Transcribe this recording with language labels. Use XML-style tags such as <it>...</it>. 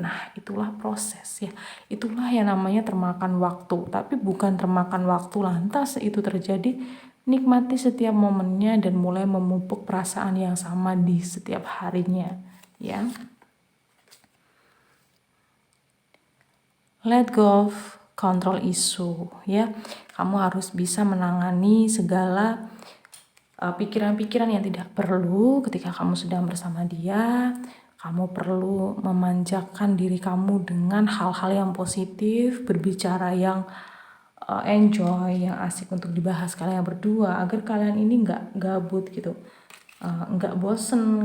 <id>Nah, itulah proses ya, itulah yang namanya termakan waktu, tapi bukan termakan waktu lantas itu terjadi. Nikmati setiap momennya dan mulai memupuk perasaan yang sama di setiap harinya, ya.</id> <en>Let go of control issue, ya.</en> <id>Kamu harus bisa menangani segala pikiran-pikiran yang tidak perlu ketika kamu sedang bersama dia. Kamu perlu memanjakan diri kamu dengan hal-hal yang positif, berbicara yang enjoy, yang asik untuk dibahas kalian berdua, agar kalian ini nggak gabut gitu, nggak bosen.</id>